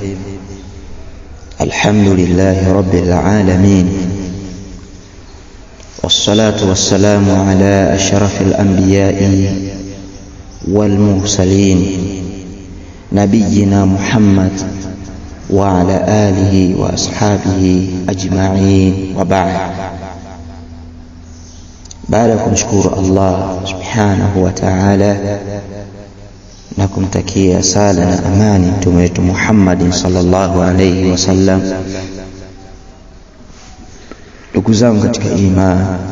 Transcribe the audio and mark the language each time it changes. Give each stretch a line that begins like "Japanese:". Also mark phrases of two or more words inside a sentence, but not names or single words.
Arabic: الحمد لله رب العالمين، والصلاة والسلام على أشرف الأنبياء والمرسلين نبينا محمد وعلى آله وأصحابه أجمعين، وبعد.
Swahili: Baada ya kumshukuru Allah
Arabic: سبحانه وتعالى
Swahili: na kumtakia sala na amani mtume wetu Muhammad
Arabic: صلى الله عليه وسلم,
Swahili: ndugu zangu katika imani,